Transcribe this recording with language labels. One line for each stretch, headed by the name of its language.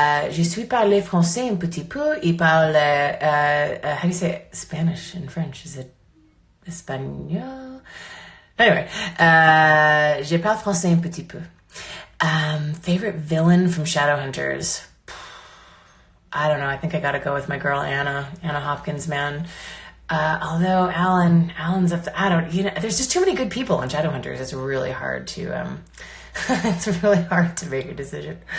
French: Je suis parlé français un petit peu. Il parle,
English: how do you say Spanish in French? Is it espagnol?
French: Anyway, je parle français un petit peu.
English: Favorite villain from Shadowhunters? I don't know. I think I gotta go with my girl Anna Hopkins, man. Although Alan's up to, there's just too many good people in Shadowhunters. It's really hard to, it's really hard to make a decision.